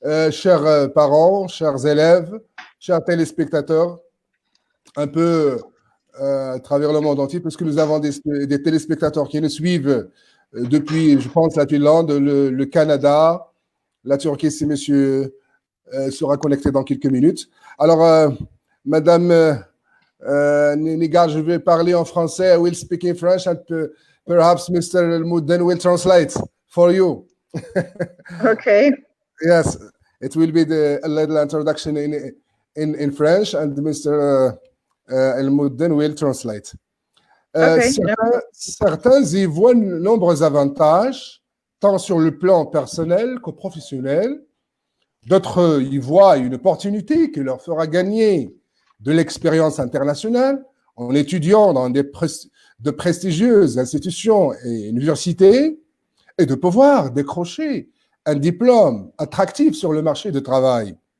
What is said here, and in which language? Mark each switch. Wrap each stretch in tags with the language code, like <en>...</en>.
<fr>Chers parents, chers élèves, chers téléspectateurs, un peu à travers le monde entier, puisque nous avons des téléspectateurs qui nous suivent depuis, je pense, la Finlande, le Canada, la Turquie, si monsieur sera connecté dans quelques minutes. Alors, Madame Nigar, je vais parler en français.</fr> <en>I will speak in French and perhaps Mr. Mouden will translate for you. Okay. Yes, it will be a little introduction in French and Mr. El Mouden will translate. Okay.</en> <fr>Certains y voient de nombreux avantages, tant sur le plan personnel que professionnel. D'autres y voient une opportunité qui leur fera gagner de l'expérience internationale en étudiant dans de prestigieuses institutions et universités et de pouvoir décrocher un diplôme attractif sur le marché du travail.</fr>